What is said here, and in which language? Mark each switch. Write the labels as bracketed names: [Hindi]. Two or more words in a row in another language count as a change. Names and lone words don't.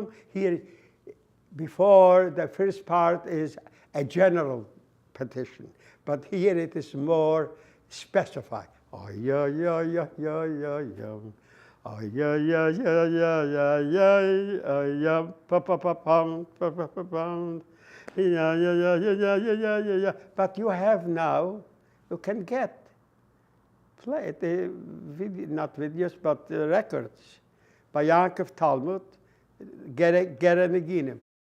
[English] Here, before the first part is a general petition, but here it is more specified. Oy oy oy oy oy oy oy. Oy oy oy oy oy oy oy oy. Pa pa pa pam pa pa pa pam. Yeah yeah yeah yeah yeah yeah yeah yeah. But you have now, you can get play the not videos but records by Yaakov Talmud. Get a Nigunim.